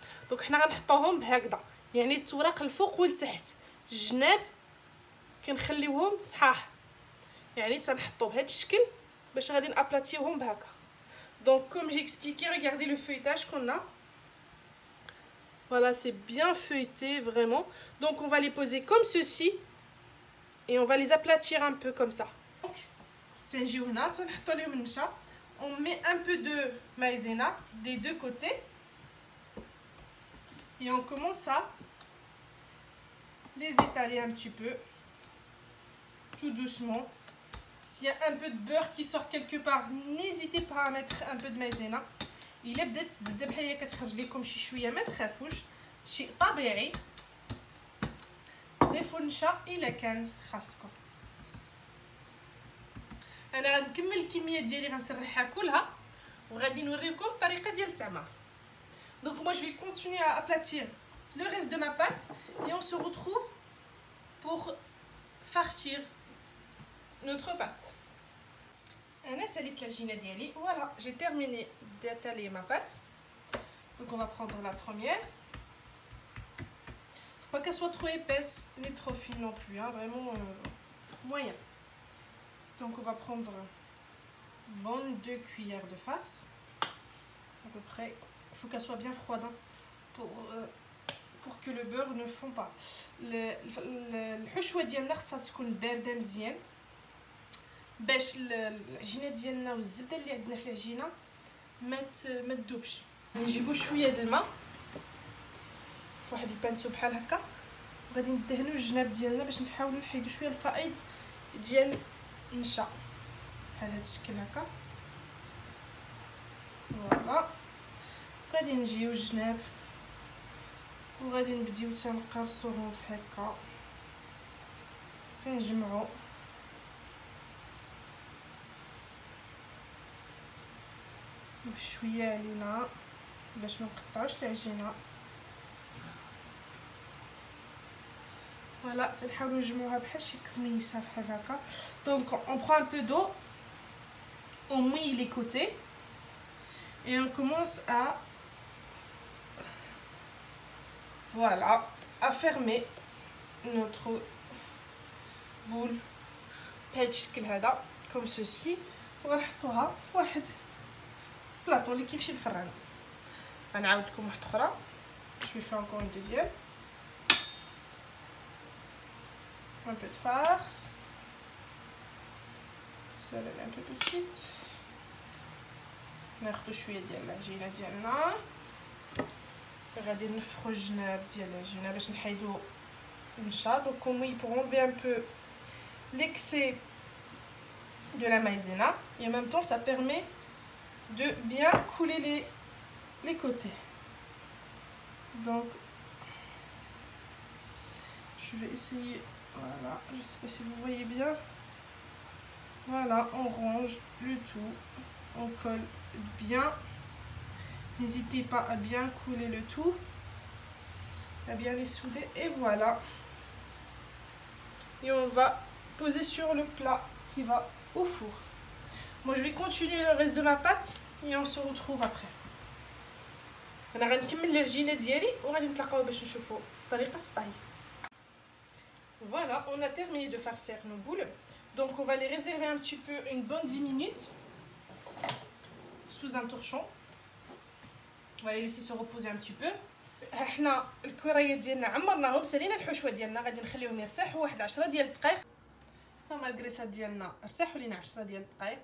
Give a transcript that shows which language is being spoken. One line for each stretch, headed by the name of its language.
Arabic: دونك حنا غنحطوهم بهكذا، يعني التوراق الفوق والتحت، الجناب كنخليوهم صحاح، يعني تنحطو بهذا الشكل باش غادي نابلاتيوهم بهكا.
French: Donc comme j'ai expliqué, regardez le feuilletage qu'on a. Voilà, c'est bien feuilleté vraiment. Donc on va les poser comme ceci et on va les aplatir un peu comme ça.
Arabic: Donc تنجيو هنا تنحطو ليهم النشا.
French: On met un peu de maïzena des deux côtés et on commence à les étaler un petit peu tout doucement. S'il y a un peu de beurre qui sort quelque part, n'hésitez pas à mettre un peu de maïzena.
Arabic: إلا بدات الزبده بحال هي كتخرج لكم شي شويه ما تخافوش، شيء طبيعي. ضيفوا النشا الا كان خاصكم. انا غنكمل الكميه ديالي غنسرحها كلها وغادي نوريكم الطريقه ديال التعمار.
French: Donc moi je vais continuer à aplatir le reste de ma pâte et on se retrouve pour farcir notre pâte.
Arabic: انا ساليت العجينه ديالي.
French: Voilà, j'ai terminé d'étaler ma pâte. Donc on va prendre la première. Faut pas qu'elle soit trop épaisse ni trop fine non plus, hein, vraiment moyen. Donc on va prendre une bonne 2 cuillères de farce à peu près. Il faut qu'elle soit bien froide, hein, pour que le beurre ne fond pas.
Arabic: الحشوه ديالنا خصها تكون بارده مزيان باش العجينه ديالنا والزبده اللي عندنا في العجينه ما تذوبش. نجيبو شويه د الماء في واحد البانسو بحال هكا وغادي ندهنو الجناب ديالنا باش نحاولوا نحيدو شويه الفائض ديال النشا بحال هذا الشكل هكا. فوالا، غادي نجيو الجناب وغادي نبديو تنقرصوهم في هكا تنجمعوا بشويه علينا باش ما نقطعوش العجينه. فوالا تنحاولوا نجمعوها بحال شي كميسه بحال هكا.
French: دونك اون برون ان بو دو، on mouille les côtés et on commence à voilà à fermer notre boule
Arabic: بهاد الشكل هذا
French: comme ceci.
Arabic: وغنحطوها في واحد بلاطو اللي كيمشي للفران. غنعاود لكم واحده اخرى.
French: je vais faire encore une deuxième. un peu de farce, celle-là est un peu petite.
Arabic: ناخدو شويه ديال العجينه ديالنا، غادي نفخو الجناب ديال العجينه باش نحيدو النشا.
French: دونك كومي pour enlever un peu l'excès de la maïzena et en même temps ça permet de bien couler les côtés. Donc je vais essayer, voilà, je sais pas si vous voyez bien. Voilà, on range le tout, on colle bien. N'hésitez pas à bien couler le tout, à bien les souder, et voilà. Et on va poser sur le plat qui va au four. Moi je vais continuer le reste de ma pâte et on se retrouve après.
Arabic: انا غنكمل العجينه ديالي وغادي نتلاقاو باش نشوفوا طريقه الطهي.
French: Voilà, on a terminé de farcir nos boules. Donc on va les réserver un petit peu, une bonne 10 minutes sous un torchon. On va les laisser se reposer un petit peu.
Arabic: حنا الكريات ديالنا عمرناهم، سالينا الحشوه ديالنا، غادي نخليهم يرتاحوا واحد 10 ديال الدقائق. هما الكريسات ديالنا ارتاحوا لينا 10 ديال الدقائق.